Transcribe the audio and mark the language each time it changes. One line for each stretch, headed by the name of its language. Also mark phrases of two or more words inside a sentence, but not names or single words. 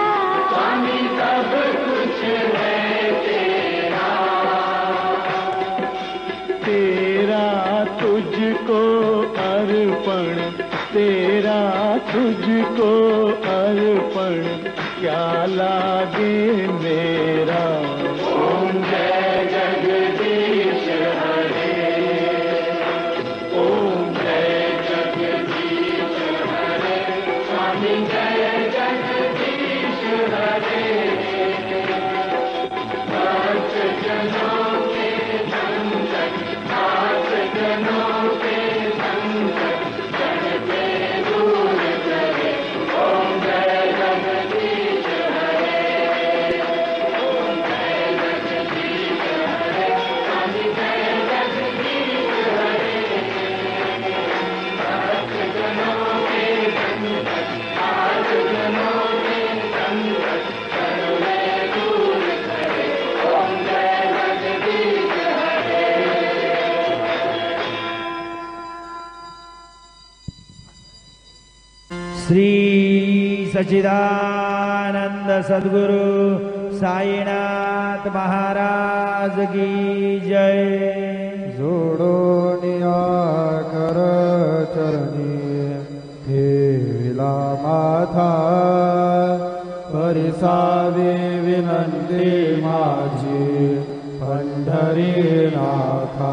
Hindi: स्वामी सब कुछ है तेरा। तेरा तुझको अर्पण, तेरा तुझको अर्पण क्या लागे मेरा। ओम जय जगदीश हरे। ओम जय जगदीश हरे। स्वामी जय जगदीश हरे। भक्त जनों के संकट, भक्त जनों के संकट क्षण में दूर करे। ओम जय जगदीश हरे। ओम जय जगदीश हरे। स्वामी जय जगदीश हरे। भक्त जनों के संकट, भक्त जनों के संकट क्षण में दूर करे। ओम जय जगदीश हरे। श्री सच्चिदानंद सद्गुरु साईनाथ महाराज की जय।
Marathi: जोडो नियाकर चरणी ठेविला माथा, परिसावी विनंती माझी पंढरीनाथा।